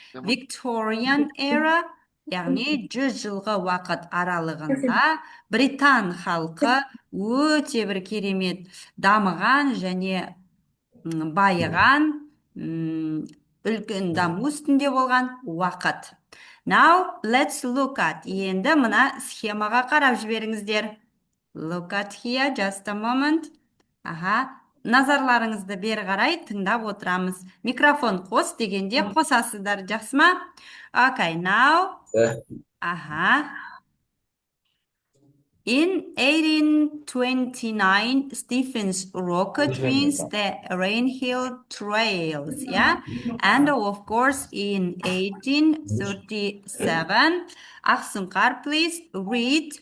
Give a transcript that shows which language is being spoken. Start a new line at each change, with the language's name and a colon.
Kazakh: Victorian era, яғни 100 жылғы уақыт аралығында Британ халқы өте бір керемет дамыған және байыған, үлкен даму үстінде болған уақыт.
English: Now, let's look at.
Kazakh: Енді мына схемаға қарап жіберіңіздер.
English: Look at here, just a moment.
Kazakh: Назарларыңызды бері қарай тыңдап отырамыз. Микрофон қос дегенде қосасыздар, жақсы ма?
English: Okay, now. In 1829, Stephens rocket wins the Rainhill Trails, And of course, in 1837, Ahsunkar, please read.